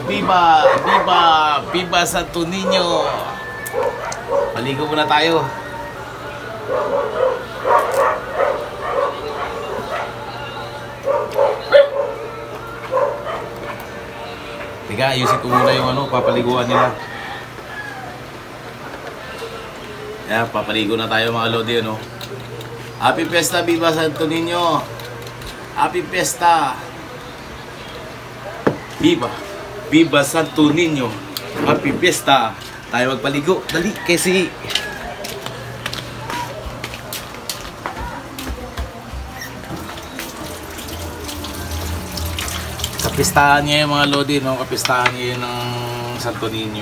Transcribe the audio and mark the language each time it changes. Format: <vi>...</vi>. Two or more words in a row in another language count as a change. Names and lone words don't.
<es>Viva! Viva! Viva Santo Niño!</es> <tl>Maligo muna tayo. Tiga, ayusin ko muna yung papaliguan nila. Yeah, papaligo na tayo mga lodi,</tl> <en>Happy Fiesta,</en> <tl>Viva Santo Niño!</tl> <en>Happy Fiesta! Viva!</en> <es>Viva Santo Niño!</es> <en>Happy Fiesta!</en> <tl>Tayo magpaligo. Dali, kasi kapistahan niya yung mga lodi, kapistahan niya yun ng Santo Niño.</tl>